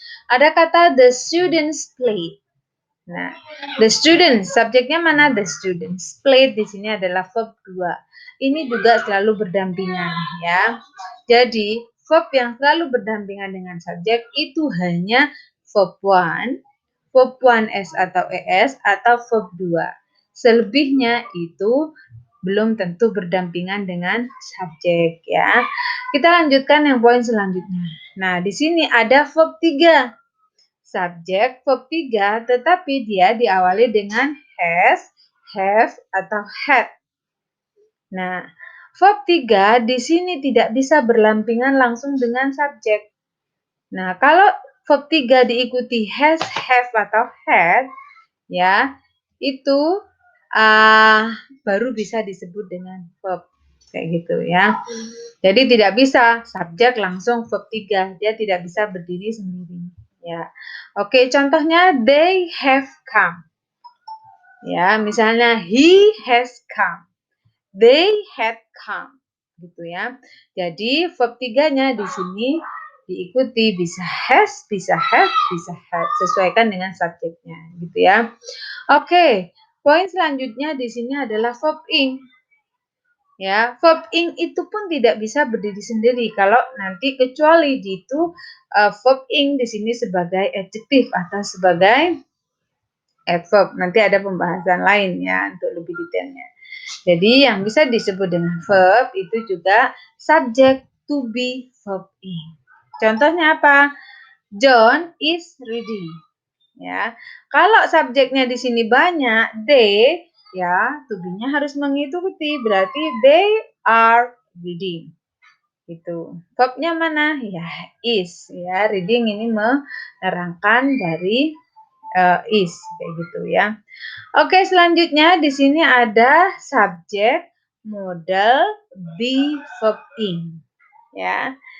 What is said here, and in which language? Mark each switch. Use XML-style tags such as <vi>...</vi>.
<id>Ada kata</id> <en>the students played.</en> <id>Nah, the students, subjeknya mana? The students. Played di sini adalah verb 2. Ini juga selalu berdampingan ya. Jadi, verb yang selalu berdampingan dengan subjek itu hanya verb 1, verb 1S atau ES atau verb 2. Selebihnya itu belum tentu berdampingan dengan subjek ya. Kita lanjutkan yang poin selanjutnya. Nah, di sini ada verb 3. Subjek verb 3 tetapi dia diawali dengan has, have atau had. Nah, verb 3 di sini tidak bisa berlampingan langsung dengan subjek. Nah, kalau verb 3 diikuti has, have atau had, ya, itu baru bisa disebut dengan verb kayak gitu ya. Jadi tidak bisa subjek langsung verb 3, dia tidak bisa berdiri sendiri ya. Oke, contohnya</id> <en>they have come.</en> <id>Ya, misalnya</id> <en>he has come. They had come</en> <id>gitu ya. Jadi verb 3-nya di sini diikuti bisa has, bisa have, bisa had. Sesuaikan dengan subjeknya gitu ya. Oke, poin selanjutnya di sini adalah verb ing. Ya, verb ing itu pun tidak bisa berdiri sendiri kalau nanti kecuali itu verb ing di sini sebagai adjektif atau sebagai adverb. Nanti ada pembahasan lain ya untuk lebih detailnya. Jadi yang bisa disebut dengan verb itu juga subject to be verb in. Contohnya apa?</id> <en>John is reading.</en> <id>Ya. Kalau subjeknya di sini banyak, they, ya, to be-nya harus mengikuti. Berarti</id> <en>they are reading.</en> <id>Gitu. Verb-nya mana? Ya, is. Ya, reading ini menerangkan dari is kayak gitu ya. Oke, selanjutnya di sini ada subjek, modal, be, verb in. Ya.</id>